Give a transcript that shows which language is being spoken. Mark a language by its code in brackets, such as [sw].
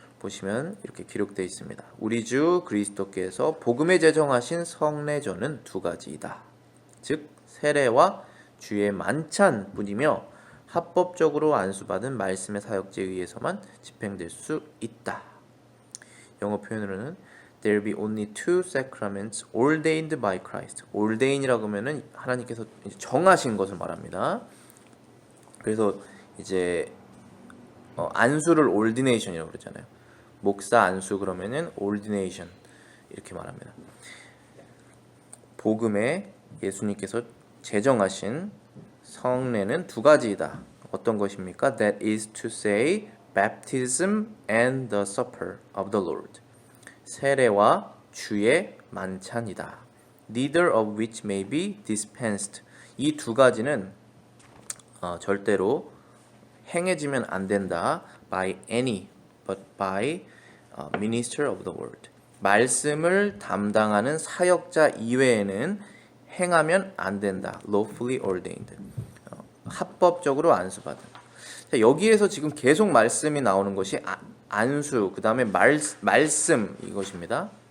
[ko] 보시면 이렇게 기록되어 있습니다. 우리 주 그리스도께서 복음에 제정하신 성례전은 두 가지이다. 즉 세례와 주의 만찬 뿐이며 합법적으로 안수받은 말씀의 사역제에 의해서만 집행될 수 있다. 영어 표현으로는 [en] There be only two sacraments ordained by Christ. [ko] ordain이라고 하면은 하나님께서 정하신 것을 말합니다. 그래서 이제 안수를 ordination이라고 그러잖아요. 목사 안수 그러면은 ordination 이렇게 말합니다. 복음에 예수님께서 제정하신 성례는 두 가지이다. 어떤 것입니까? [en] That is to say, baptism and the supper of the Lord. [ko] 세례와 주의 만찬이다. [en] Neither of which may be dispensed. [ko] 이 두 가지는 절대로 행해지면 안 된다. [en] By any, but by minister of the word. [ko] 말씀을 담당하는 사역자 이외에는 행하면 안 된다. [en] Lawfully ordained. [ko] 합법적으로 안수받은. 자, 여기에서 지금 계속 말씀이 나오는 것이 안수, 그 다음에 말씀 이것입니다.